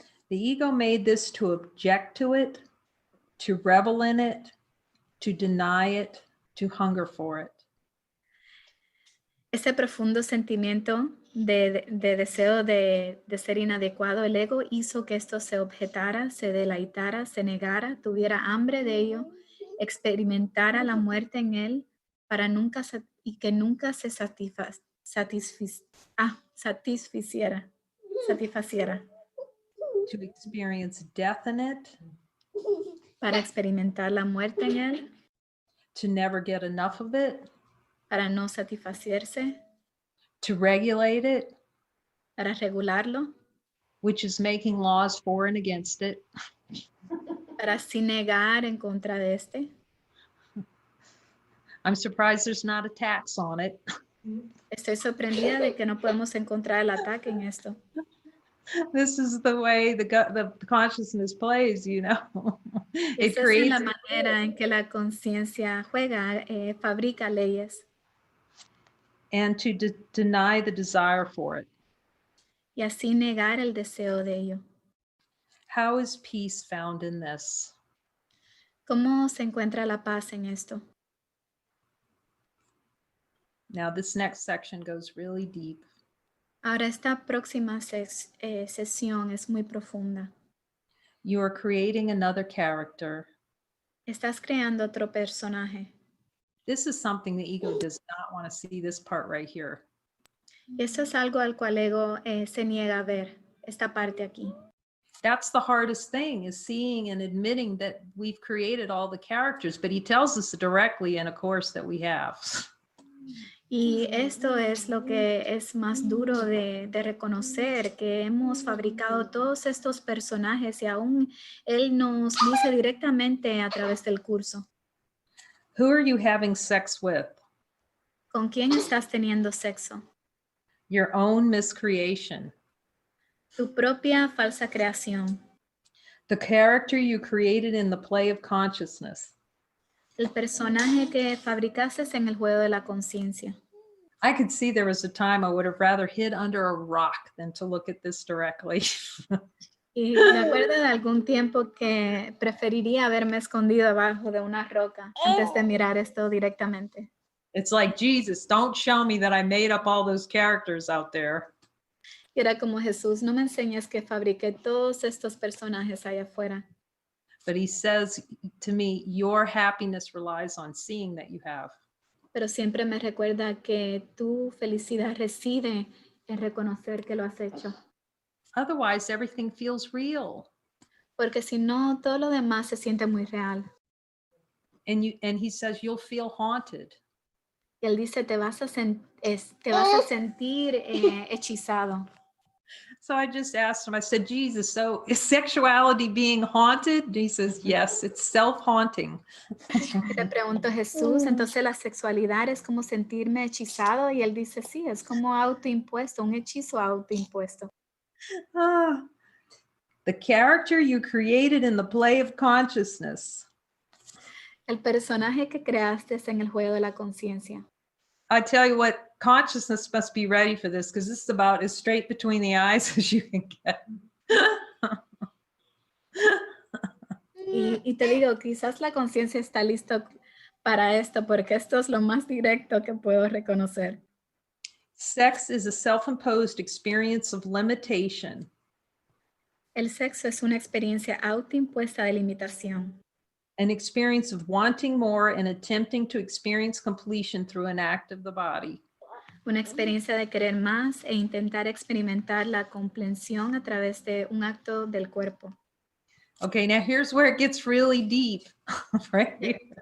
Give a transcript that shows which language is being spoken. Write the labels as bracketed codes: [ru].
[en] The ego made this to object to it, to revel in it, to deny it, to hunger for it. [es] Ese profundo sentimiento de deseo de ser inadecuado, el ego hizo que esto se objetara, se deleitara, se negara, tuviera hambre de ello, experimentara la muerte en él para nunca y que nunca se satisfaciera. [en] To experience death in it, [es] Para experimentar la muerte en él, [en] to never get enough of it, [es] para no satisfacerse, [en] to regulate it, [es] para regularlo, [en] which is making laws for and against it, [es] para así negar en contra de este. [en] I'm surprised there's not a tax on it. [es] Estoy sorprendida de que no podemos encontrar el ataque en esto. [en] This is the way the consciousness plays, you know. It [es] Esa es [en] creates [es] la manera en que la conciencia juega, fabrica leyes. [en] and to deny the desire for it. [es] Y así negar el deseo de ello. [en] How is peace found in this? [es] ¿Cómo se encuentra la paz en esto? [en] Now, this next section goes really deep. [es] Ahora, esta próxima sesión es muy profunda. [en] You are creating another character. [es] Estás creando otro personaje. [en] This is something the ego does not want to see, this part right here. [es] Eso es algo al cual el ego se niega a ver, esta parte aquí. [en] That's the hardest thing, is seeing and admitting that we've created all the characters, but he tells us directly in a course that we have. [es] Y esto es lo que es más duro de reconocer, que hemos fabricado todos estos personajes y aún él nos dice directamente a través del curso. [en] Who are you having sex with? [es] ¿Con quién estás teniendo sexo? [en] Your own miscreation. [es] Tu propia falsa creación. [en] The character you created in the play of consciousness. [es] El personaje que fabricaste en el juego de la conciencia. [en] I could see there was a time I would have rather hid under a rock than to look at this directly. [es] Y me acuerdo de algún tiempo que preferiría haberme escondido abajo de una roca antes de mirar esto directamente. [en] It's like, Jesus, don't show me that I made up all those characters out there. [es] Y era como, Jesús, no me enseñes que fabriqué todos estos personajes allá afuera. [en] But he says to me, your happiness relies on seeing that you have. [es] Pero siempre me recuerda que tu felicidad reside en reconocer que lo has hecho. [en] Otherwise, everything feels real. [es] Porque si no, todo lo demás se siente muy real. [en] And he says, you'll feel haunted. [es] Y él dice, te vas a sentir hechizado. [en] So I just asked him, I said, Jesus, so is sexuality being haunted? And he says, yes, it's self-haunting. [es] Y le pregunto, Jesús, entonces la sexualidad es como sentirme hechizado. Y él dice, sí, es como autoimpuesto, un hechizo autoimpuesto. [en] The character you created in the play of consciousness. [es] El personaje que creaste en el juego de la conciencia. [en] I tell you what, consciousness must be ready for this because this is about as straight between the eyes as you can get. [es] Y te digo, quizás la conciencia está lista para esto, porque esto es lo más directo que puedo reconocer. [en] Sex is a self-imposed experience of limitation. [es] El sexo es una experiencia autoimpuesta de limitación. [en] An experience of wanting more and attempting to experience completion through an act of the body. [es] Una experiencia de querer más e intentar experimentar la comprensión a través de un acto del cuerpo. [en] Okay, now here's where it gets really deep, right here.